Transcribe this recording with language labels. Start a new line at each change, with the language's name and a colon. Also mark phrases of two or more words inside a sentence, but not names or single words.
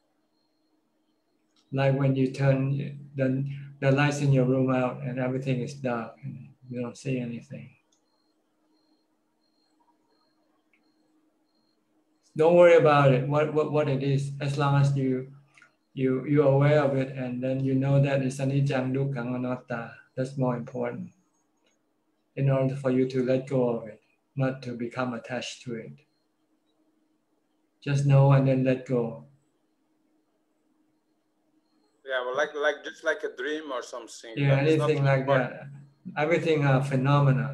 English: Like when you turn the lights in your room out and everything is dark and you don't see anything. Don't worry about it, what it is, as long as you're aware of it, and then you know that it's
Pali: anicca, dukkha, anatta.
English: That's more important in order for you to let go of it, not to become attached to it. Just know and then let go. Yeah, well, like just like a dream or something. Yeah, anything like that. Everything are phenomena.